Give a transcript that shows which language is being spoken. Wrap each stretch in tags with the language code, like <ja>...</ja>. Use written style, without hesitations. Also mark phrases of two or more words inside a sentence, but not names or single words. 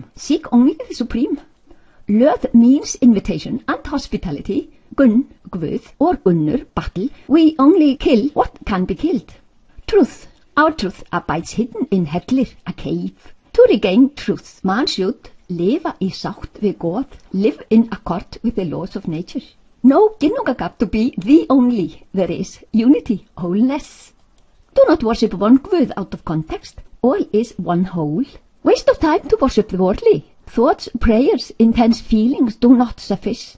<en>Seek only the Supreme. Löð means invitation and hospitality. Gun, Guð, or Gunnur, battle. We only kill what can be killed. Truth. Our truth abides hidden in Hellir, a cave. To regain truth, man should live</en> <is>í sátt við</is> <en>God, live in accord with the laws of nature. No Ginnungagap to be the only. There is unity, wholeness. Do not worship one Guð out of context. All is one whole. Waste of time to worship the worldly. Thoughts, prayers, intense feelings do not suffice.</en>